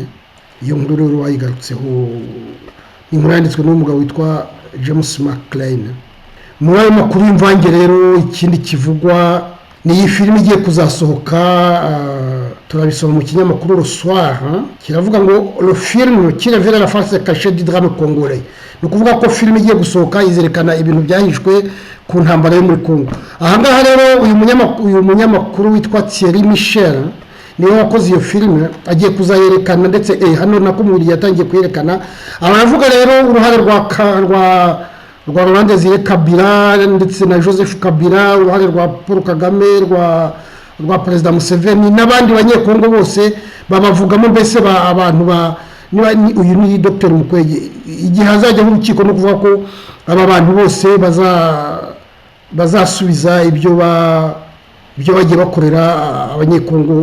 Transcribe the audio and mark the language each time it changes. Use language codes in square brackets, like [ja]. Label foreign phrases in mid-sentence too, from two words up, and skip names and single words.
[rw] Iyo nkuru rero wayigarutseho ni inkuru yanditswe n'umugabo witwa James McLean. Muri ayo makuru y'imvange rero ikindi kivugwa ni iyi filime igiye kuzasohoka turabisoma mu kinyamakuru Le Soir kiravuga ngo [fr] le film qui révèle la face cachée du drame congolais. [rw] Ni ukuvuga ko filime igiye gusohoka izerekana ibintu byahishwe ku ntambara yo muri Congo. Ahangaha rero uyu munyamakuru witwa Thierry Michel niwe wakoze iyo filime agiye kuzayerekana, ndetse hano nakumuriye yatangiye kuyerekana. Aravuga rero uruhare rwa Laurent Désiré Kabila ndetse na Joseph Kabila, uruhare rwa Paul Kagame, rwa Perezida Museveni n'abandi banyekongo bose babavugamo, mbese abantu uyu ni Dr Mukwege igihe hazajya mu rukiko no kuvuga ko aba bantu bose bazasubiza ibyo bagiye bakorera abanyekongo.